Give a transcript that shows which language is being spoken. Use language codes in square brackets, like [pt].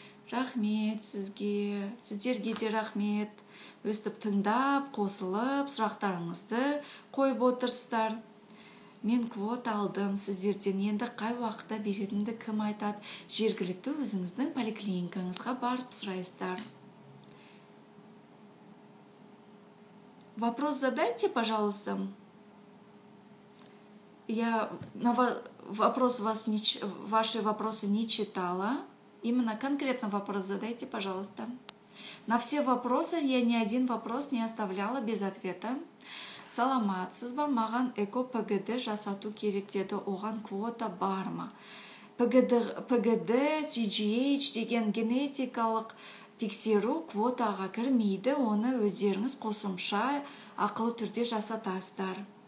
[kk] Рахмет сізге. Сіздерге де рахмет. Өстіп тыңдап, қосылып, сұрақтарыңызды қойып отырсыздар. Мен квота алдым. Сіздерден енді қай уақытта беретінді кім айтады? Жергілікті өзіңіздің поликлиникаңызға барып сұрайсыздар. [ru] Вопрос задайте, пожалуйста. Я ваши вопросы не читала. Именно конкретно вопрос задайте, пожалуйста. На все вопросы я ни один вопрос не оставляла без ответа. [kk] Саламатсыз ба, маған эко ПГД жасату керек деді, оған квота бар ма? ПГД, CGH деген генетикалық тексеру квотаға кірмейді, оны өздеріңіз қосымша ақылы түрде жасатасыздар.